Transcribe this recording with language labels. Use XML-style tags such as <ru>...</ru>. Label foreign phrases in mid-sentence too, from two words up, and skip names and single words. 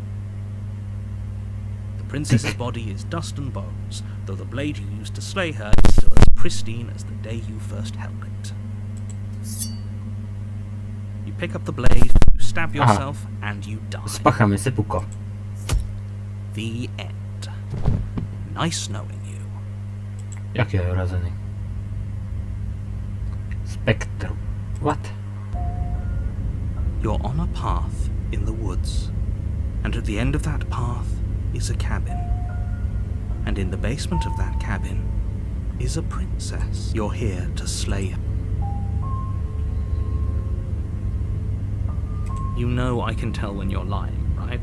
<en>The princess's body is dust and bones, though the blade you used to slay her is still as pristine as the day you first held it. You pick up the blade, you stab yourself, and you die.</en> <sk>Spáchame seppuku.</sk> <en>The end. Nice knowing you.</en> <sk>Jak je urazený? Spektrum.</sk> <en>What? You're on a path in the woods, and at the end of that path is a cabin. And in the basement of that cabin is a princess. You're here to slay her. You know I can tell when you're lying, right?</en>